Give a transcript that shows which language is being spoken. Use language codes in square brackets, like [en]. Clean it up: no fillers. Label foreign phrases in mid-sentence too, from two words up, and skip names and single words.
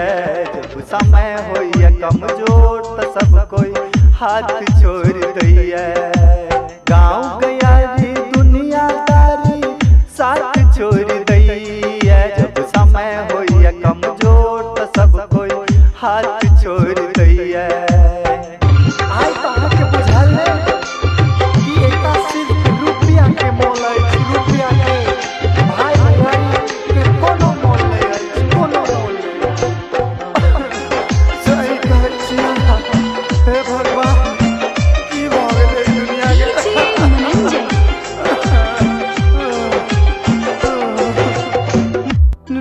[mai] जब समय होइया कमजोर तो सब कोई हाथ छोड़ दैया। गाँव गयारी दुनियादारी साथ छोड़ दैया। जब समय होइया कमजोर तो सब कोई हाथ छोड़ दैया। आइ तो अहाँके बुझल नहि कि एकटा सिर्फ रुपया के मोल अछि, रुपया के भाई भैयारी के कोनो मोल नहीं अछि, कोनो मोल नहीं। सही कहै छी अहाँ, हे भगवान की भऽ गेलै दुनिया के।